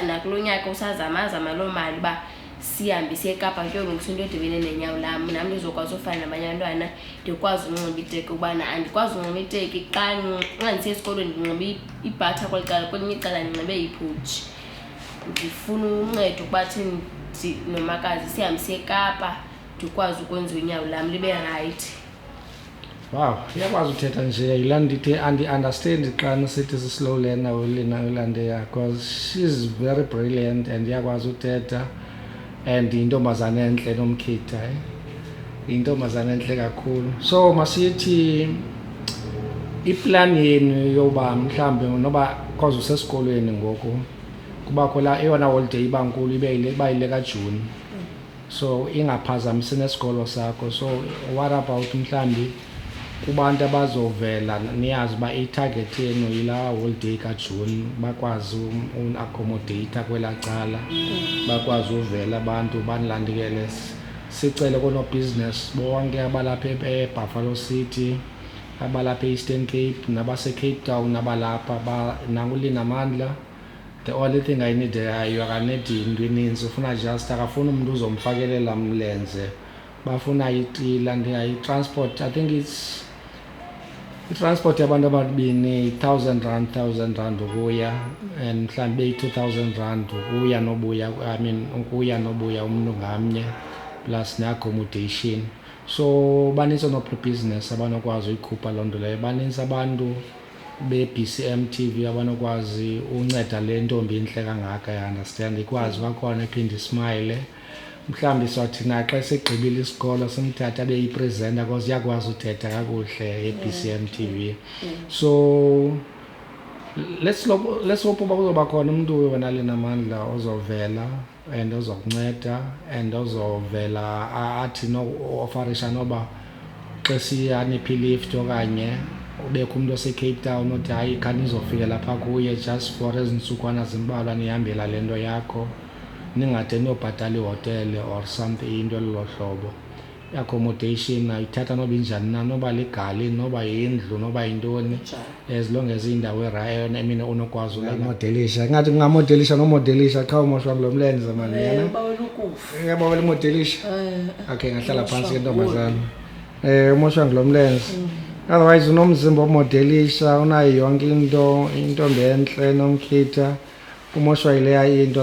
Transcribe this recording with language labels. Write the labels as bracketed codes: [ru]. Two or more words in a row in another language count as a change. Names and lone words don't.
[xh] Nakulo nyaka usazama loo mali uba sihambe siye eKapa kuyolungisa into edibene nenyawo lam nam ndizokwazi ufana nabanye abantwana ndikwazi unxiba iteki ubana andikwazi unxiba iteki xa ndisiya esikolweni ndinxibe ibhatha kwelinye icala ndinxibe ibhutshi. Ndifuna uncedo ukuba thini nomakazi sihambe siye eKapa ndikwazi ukwenza unyawo lam libe rayithi. Wow, iyakwazi uthetha nje yilaa ndithi andi-understand xa nisithi si-slow learner uLandeya because [en] she's very brilliant and [xh] iyakwazi uthetha and yintombazane entle nomkhitha yintombazane entle kakhulu. So masithi iplan yenu yoba mhlawumbi noba cause usesikolweni ngoku kubakho la eyona holiday iba nkulu iba yile kaJuni, so ingaphazamisi nesikolo sakho. So [en] what about [xh] mhlawumbi kubantu abazovela niyazi uba i-target yenu yilaa holiday kaJuni bakwazi un-accommodate kwelaa cala, bakwazi uvela abantu banilandikele, sicele koonobhizinesi bonke abalapha eBuffalo City, abalapha e-Eastern Cape nabase-Cape Town abalapha nanguLinamandla. [en] The only thing I need [xh] akanedi into eninzi, ufuna just akafuna umuntu uzomfakelela mlenze, bafuna itila i-transport. [en] I think it's [xh] i-transport yabantu ababini 1,000 rand ukuya and mhlawumbi beyi-2,000 rand ukuya nobuya, [en] I mean [xh] ukuya nobuya umuntu ngamnye plus ne-accommodation. So baninzi business abanokwazi uyikhupha loo nto leyo, baninzi abantu be-BCM TV abanokwazi unceda le ntombi intle kangaka, [en] ya understand, [xh] ikwazi kwakhona iphinde ismile. Mhlawumbi sothi naxa segqibile isikolo simthatha abe yipresenter because iyakwazi uthetha kakuhle e-BCM TV. So [en] let's hope [xh] uba kuzoba khona umuntu wena Linamandla ozovela and ozokunceda and ozovela athi ofarisha noba xa siyaniphi lift okanye ubekho umuntu ose-Cape Town othi hayi khani izofika lapha kuye [en] just for [xh] ezintsukwana zimbalwa nihambela le nto yakho, ningade niyobhatala ihotele [en] or something [xh] into lelo hlobo. I-accommodation ayithatha noba injani na, noba ligali noba yindlu noba yintoni, [en] as long as [xh] indawo erayo, [en] I mean [xh] unokwazi umodelisha. Ngathi kungamodelisha nomodelisha qha umoshwa kulo mlenze mani yana uyabawela imodelisha. Okay, ngahlala phansi ke ntombazana umoshwa kulo mlenze. Otherwise unomzimba omodelisha, unayo yonke into entle nomkhitha, umoshwa ileya into.